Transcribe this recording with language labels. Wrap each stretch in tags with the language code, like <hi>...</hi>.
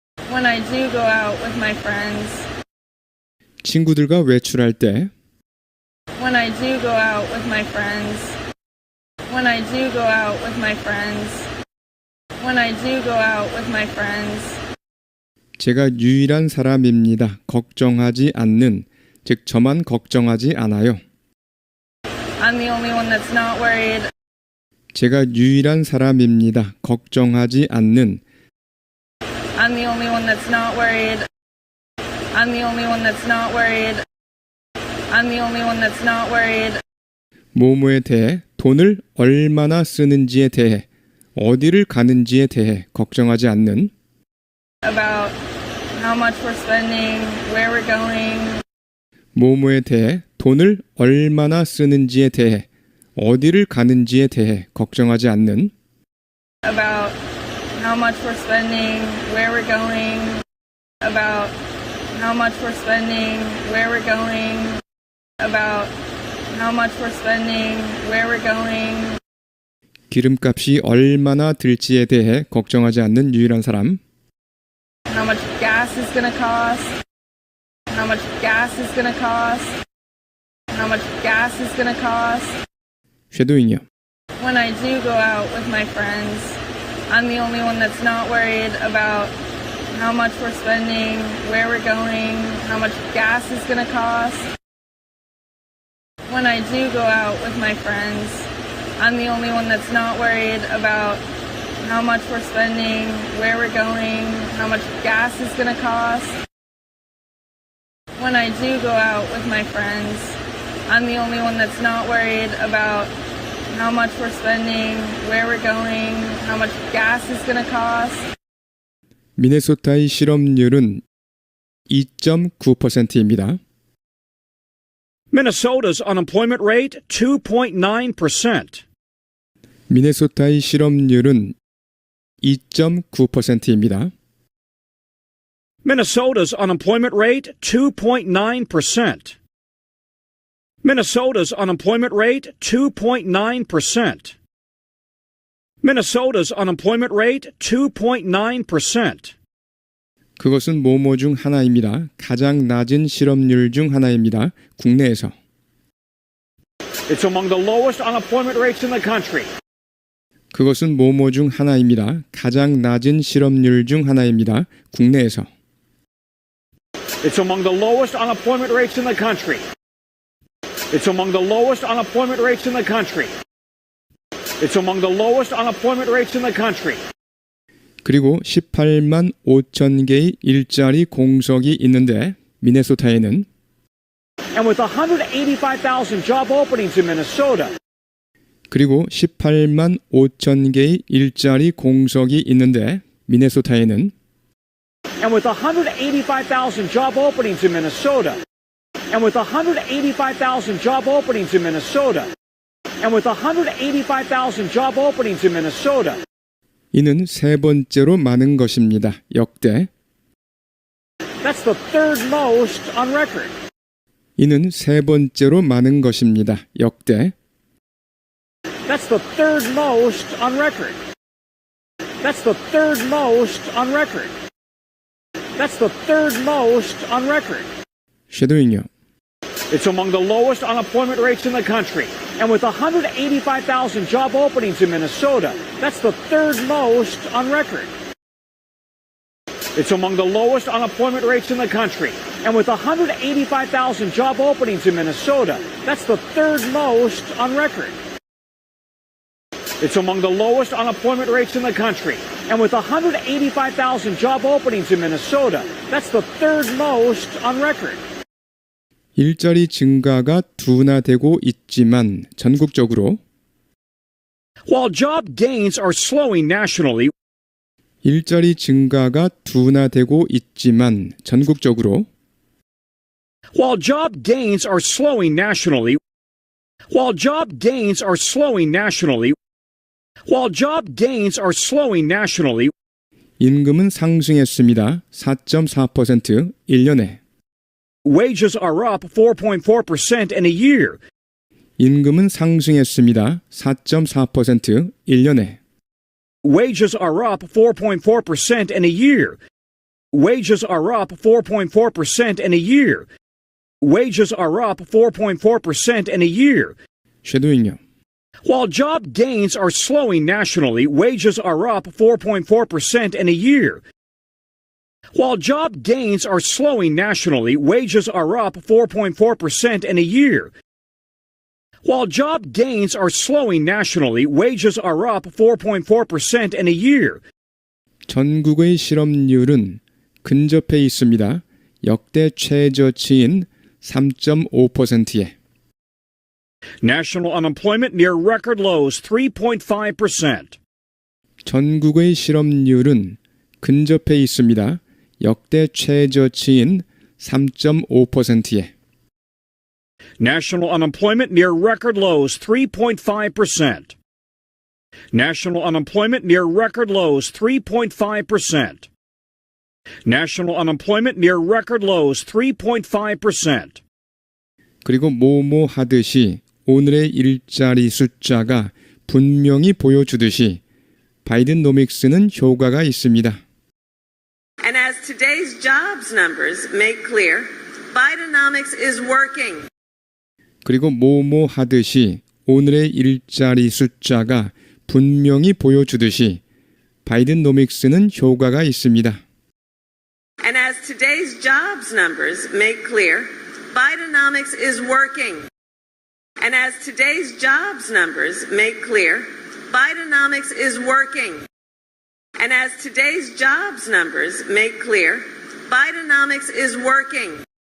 <en>When I do go out with my friends.</en> <ko>친구들과 외출할 때.</ko> <en>When I do go out with my friends. When I do go out with my friends. when I do go out with my friends.</en> <ko>제가 유일한 사람입니다. 걱정하지 않는, 즉 저만 걱정하지 않아요.</ko> <en>I'm the only one that's not worried.</en> <ko>제가 유일한 사람입니다. 걱정하지 않는,</ko> <en>I'm the only one that's not worried. I'm the only one that's not worried. I'm the only one that's not worried.</en> <ko>뭐뭐에 대해, 돈을 얼마나 쓰는지에 대해, 어디를 가는지에 대해 걱정하지 않는,</ko> <en>About how much we're spending, where we're going. 뭐뭐에 대해, 돈을 얼마나 쓰는지에 대해, 어디를 가는지에 대해 걱정하지 않는, About how much we're spending, where we're going. About how much we're spending, where we're going. About how much we're spending, where we're going.</en> <ko>기름값이 얼마나 들지에 대해 걱정하지 않는 유일한 사람,</ko> <en>How much gas is gonna cost. How much gas is gonna cost. How much gas is gonna cost.</en> <ko>쉐도잉이요.</ko> <en>When I do go out with my friends, I'm the only one that's not worried about how much we're spending, where we're going, how much gas is gonna cost. When I do go out with my friends, I'm the only one that's not worried about how much we're spending, where we're going, how much gas is gonna cost. When I do go out with my friends, I'm the only one that's not worried about how much we're spending, where we're going, how much gas is gonna cost.</en> <ko>미네소타의 실업률은 2.9%입니다.</ko> <en>Minnesota's unemployment rate 2.9%.</en> <ko>미네소타의 실업률은 2.9%입니다.</ko> <en>Minnesota's unemployment rate 2.9%. Minnesota's unemployment rate 2.9%. Minnesota's unemployment rate 2.9%.</en> <ko>그것은 뭐뭐 중 하나입니다. 가장 낮은 실업률 중 하나입니다. 국내에서.</ko> <en>It's among the lowest unemployment rates in the country.</en> <ko>그것은 뭐뭐 중 하나입니다. 가장 낮은 실업률 중 하나입니다. 국내에서.</ko> <en>It's among the lowest unemployment rates in the country. It's among the lowest unemployment rates in the country. It's among the lowest unemployment rates in the country.</en> <ko>그리고 18만 5천 개의 일자리 공석이 있는데 미네소타에는</ko> <en>And with 185,000 job openings in Minnesota,</en> <ko>그리고 18만 5천 개의 일자리 공석이 있는데 미네소타에는</ko> <en>and with 185,000 job openings in Minnesota, and with 185,000 job openings in Minnesota, and with 185,000 job openings in Minnesota,</en> <ko>이는 세 번째로 많은 것입니다. 역대.</ko> <en>that's the third most on record.</en> <ko>이는 세 번째로 많은 것입니다. 역대.</ko> <en>That's the third most on record. That's the third most on record. That's the third most on record.</en> <ko>쉐도잉요.</ko> <en>It's among the lowest unemployment rates in the country. And with 185,000 job openings in Minnesota, that's the third most on record. It's among the lowest unemployment rates in the country. And with 185,000 job openings in Minnesota, that's the third most on record. It's among the lowest unemployment rates in the country. And with 185,000 job openings in Minnesota, that's the third most on record.</en> <ko>일자리 증가가 둔화되고 있지만 전국적으로</ko> <en>While job gains are slowing nationally,</en> <ko>일자리 증가가 둔화되고 있지만 전국적으로</ko> <en>while job gains are slowing nationally, while job gains are slowing nationally, while job gains are slowing nationally,</en> <ko>임금은 상승했습니다. 4.4% 1년에.</ko> <en>wages are up 4.4% in a year.</en> <ko>임금은 상승했습니다. 4.4% 1년에.</ko> <en>Wages are up 4.4% in a year. Wages are up 4.4% in a year. Wages are up 4.4% in a year.</en> <ko>쉐도잉요.</ko> <en>While job gains are slowing nationally, wages are up 4.4% in a year. While job gains are slowing nationally, wages are up 4.4% in a year. While job gains are slowing nationally, wages are up 4.4% in a year.</en> <ko>전국의 실업률은 근접해 있습니다. 역대 최저치인 3.5%에.</ko> <en>National unemployment near record lows 3.5%.</en> <ko>전국의 실업률은 근접해 있습니다. 역대 최저치인 3.5%에.</ko> <en>National unemployment near record lows 3.5%. National unemployment near record lows 3.5%. National unemployment near record lows 3.5%.</en> <ko>그리고 뭐뭐 하듯이 오늘의 일자리 숫자가 분명히 보여주듯이 바이든노믹스는 효과가 있습니다.</ko> <en>And as today's jobs numbers make clear, Bidenomics is working. 그리고 뭐뭐 하듯이 오늘의 일자리 숫자가 분명히 보여주듯이 바이든노믹스는 효과가 있습니다. And as today's jobs numbers make clear, Bidenomics is working. And as today's jobs numbers make clear, Bidenomics is working. And as today's jobs numbers make clear, Bidenomics is working.</en>